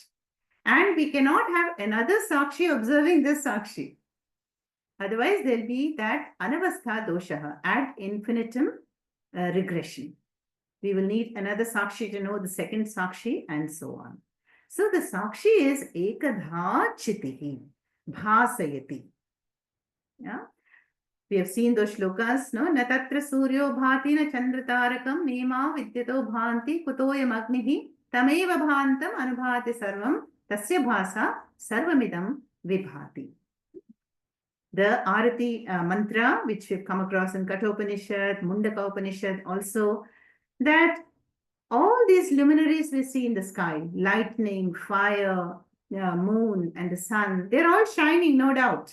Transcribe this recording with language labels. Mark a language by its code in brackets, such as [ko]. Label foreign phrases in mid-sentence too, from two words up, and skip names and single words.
[en] And we cannot have another Sakshi observing this Sakshi. Otherwise, there'll be that [sa] अनवस्था दोष, [la] ad infinitum [en] regression. We will need another Sakshi to know the second Sakshi and so on. So the Sakshi is [sa] एकधा चितिः, भासयति. [en] Yeah. We have seen those shlokas, no? [sa] न तत्र सूर्यो भाति न चन्द्रतारकं नेमा विद्युतो भान्ति कुतोऽयम् अग्निः तमेव भान्तम् अनुभाति सर्वं तस्य भासा सर्वम् इदं विभाति. [en] The Arati mantra, which we've come across in Kathopanishad, Mundaka Upanishad also, that all these luminaries we see in the sky, lightning, fire, moon, and the sun, they're all shining, no doubt.